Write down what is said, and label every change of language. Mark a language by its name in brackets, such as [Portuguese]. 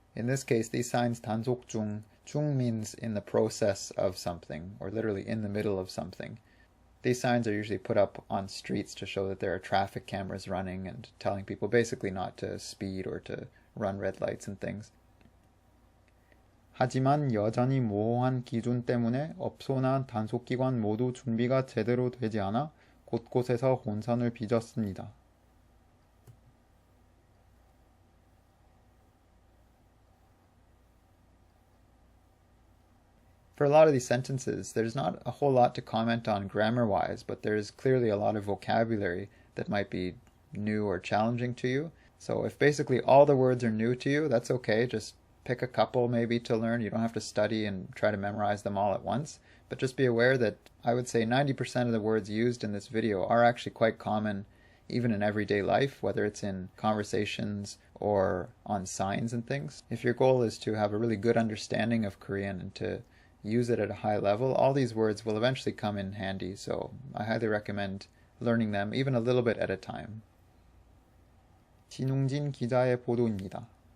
[English] In this case, these signs 단속 중, 중 means in the process of something, or literally in the middle of something. These signs are usually put up on streets to show that there are traffic cameras running and telling people basically not to speed or to run red lights and things. [Korean] 하지만 여전히 모호한 기준 때문에 업소나 단속기관 모두 준비가 제대로 되지 않아 곳곳에서 혼선을 빚었습니다. [English] For a lot of these sentences, there's not a whole lot to comment on grammar-wise, but there's clearly a lot of vocabulary that might be new or challenging to you. So if basically all the words are new to you, that's okay. Just pick a couple maybe to learn. You don't have to study and try to memorize them all at once. But just be aware that I would say 90% of the words used in this video are actually quite common even in everyday life, whether it's in conversations or on signs and things. If your goal is to have a really good understanding of Korean and to use it at a high level, all these words will eventually come in handy, so I highly recommend learning them even a little bit at a time. [Korean] 진웅진 기자의 보도입니다.